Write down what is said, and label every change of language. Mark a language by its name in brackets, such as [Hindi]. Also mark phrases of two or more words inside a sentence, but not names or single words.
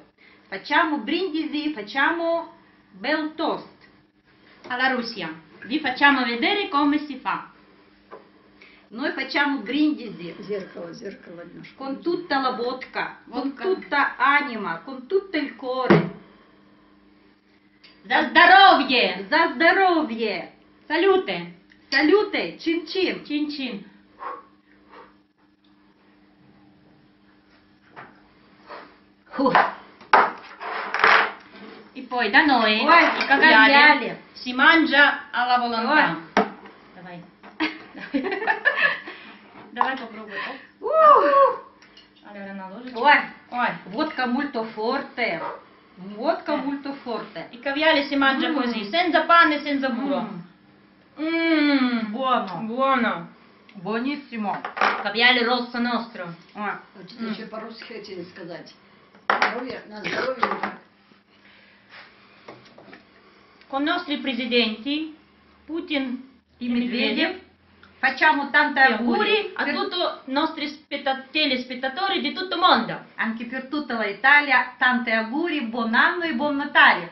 [Italian] Facciamo brindisi, facciamo bel toast alla Russia. Vi facciamo vedere come si fa. Noi facciamo brindisi con tutta la vodka, con tutta anima, con tutto il cuore. [Russian] За здоровье! За здоровье! [Italian] Salute! Salute! Cin cin! Cin cin! E poi da noi i caviali si mangia alla volontà. [Russian] Давай. Давай попробуй. [Italian] Allora una ложечка. [Russian] Ой, водка [Italian] molto forte. Vodka molto forte. Il caviale si mangia così, senza pane e senza burro. Buono. Buono. Buonissimo. Caviale rosso nostro. [Russian] Еще по-русски хотели сказать. Здоровье, на здоровье. [Italian] Con i nostri presidenti Putin e Medvedev facciamo tanti auguri a tutti i nostri telespettatori di tutto il mondo. Anche per tutta l'Italia, tanti auguri, buon anno e buon Natale.